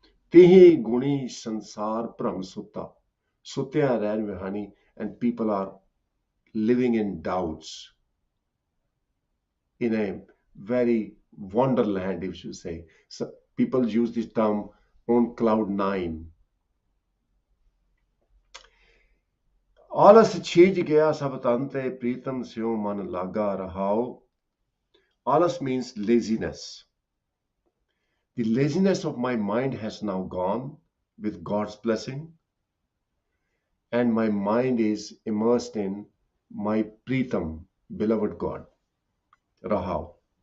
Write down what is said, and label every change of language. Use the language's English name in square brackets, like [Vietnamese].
[Punjabi] Tihi guni sansar pram sutta, sutya rain vihani, [English] and people are living in doubts, in a very wonderland, if you say. So people use this term on cloud nine. [Punjabi] आलस छीज गया सब तन ते प्रीतम स्यों मन लागा रहाओ. [English] Alas means laziness. The laziness of my mind has now gone with God's blessing, and my mind is immersed in my Pritam, beloved God. Rahao.